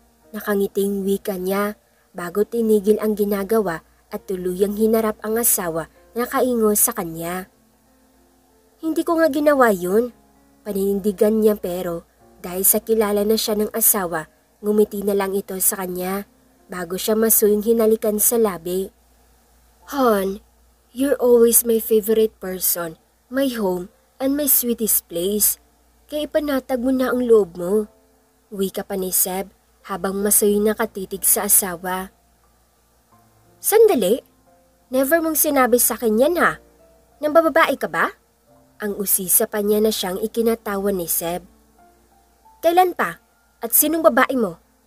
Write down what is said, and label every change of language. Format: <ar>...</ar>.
<tl>Nakangiting wika niya bago tinigil ang ginagawa at tuluyang hinarap ang asawa na nakaingo sa kanya. Hindi ko nga ginawa yun. Paninindigan niya pero dahil sa kilala na siya ng asawa, ngumiti na lang ito sa kanya bago siya masuyong hinalikan sa labi.</tl> <en>Han, you're always my favorite person, my home, and my sweetest place.</en> <tl>Kaya ipanatag mo na ang loob mo. Wika pa ni Seb habang masuyong nakatitig sa asawa. Sandali, never mong sinabi sa akin yan ha. Nang bababae ka ba? Ang usisa pa niya na siyang ikinatawan ni Seb. Kailan pa? At sinong babae mo?</tl>